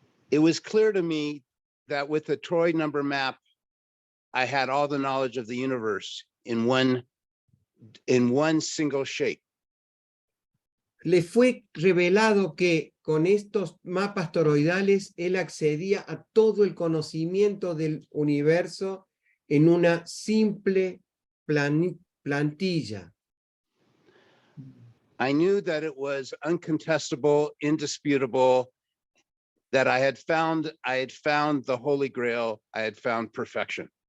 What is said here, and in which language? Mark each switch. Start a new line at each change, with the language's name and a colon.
English: It was clear to me that with the toroid number map, I had all the knowledge of the universe in one single shape.
Spanish: Le fue revelado que con estos mapas toroidales él accedía a todo el conocimiento del universo en una simple plantilla.
English: I knew that it was uncontestable, indisputable, that I had found the Holy Grail, I had found perfection.